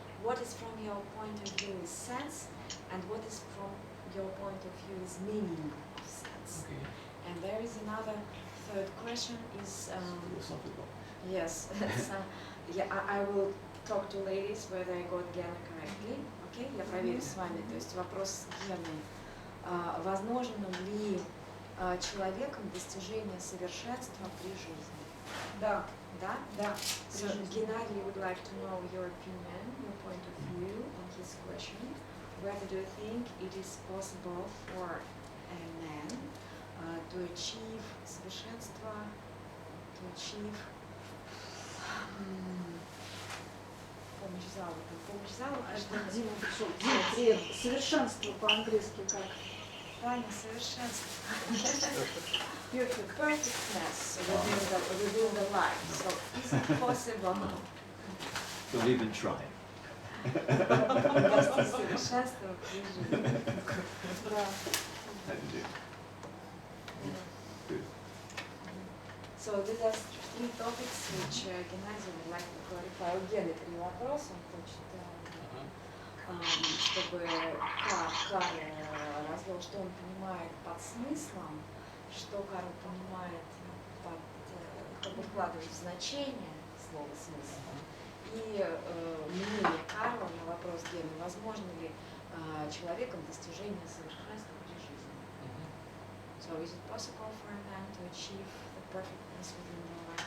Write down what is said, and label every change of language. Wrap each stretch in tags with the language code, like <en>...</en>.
<en>What is from your point of view is sense, and what is from your point of view is meaning of sense. Okay. And there is another third question is Philosophical. yes. Yeah, I will talk to ladies whether I got Gena correctly.</en> <ru>Okay, я проверю с вами. То есть вопрос Гены. Возможно ли человеком достижение совершенства при жизни? Да. Да? Да.</ru> <en>So Gennady would like to know your opinion, your point of view on his question. Whether do you think it is possible for a man to achieve</en> <ru>совершенство,</ru> <en>to achieve</en> <ru>помощь зала, Что Дима пришел. Дима, привет. Совершенство по-английски как? Таня, совершенство.</ru> <en>Perfectness. Within the life. So is it possible? Don't even try.</en> <ru>Достичь совершенства при жизни. Да.</ru> <en>How to do. Good. So these are three topics which Gennady would like to clarify.</en> <ru>У Гены три вопроса, он хочет, чтобы Карл развел, что он понимает под смыслом, что Карл понимает под, как бы вкладывает в значение слова смысл. И мнение Карла на вопрос Гены, возможно ли человеком достижение совершенства при жизни.</ru> <en>So is it possible for a man to achieve the perfectness within the life?</en>